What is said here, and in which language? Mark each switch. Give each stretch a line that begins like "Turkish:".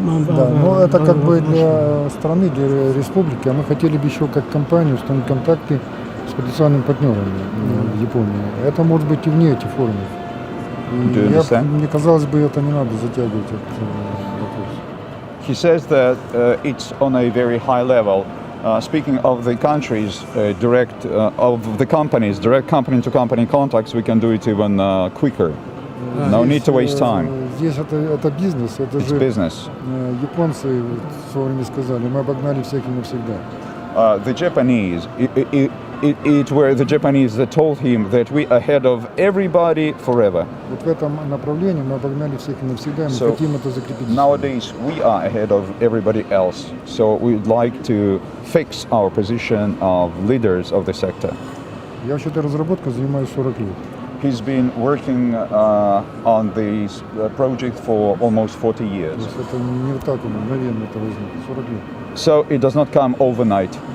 Russian: Да, но это как бы для страны, для республики, а мы хотели бы еще как компания установить контакты с потенциальными партнерами в Японии. Это может быть и вне этих форумов. И мне казалось бы, это не надо затягивать этот вопрос.
English: He says that it's on a very high level. Speaking of the countries, of the companies, direct company-to-company contacts, we can do it even quicker. No need to waste time.
Russian: Здесь это бизнес, это
English: It's
Russian: же
English: business.
Russian: японцы в свое время сказали, мы обогнали всех и навсегда.
English: The Japanese, it were the Japanese that told him that we ahead of everybody forever.
Russian: Вот в этом направлении мы обогнали всех и навсегда, и мы хотим это закрепить.
English: Nowadays we are ahead of everybody else, so we'd like to fix our position of leaders of the sector.
Russian: Я вообще-то разработкой занимаюсь 40 лет.
English: He's been working on this project for almost 40 years.
Russian: То есть это не вот так мгновенно это возникло, 40 лет.
English: So it does not come overnight.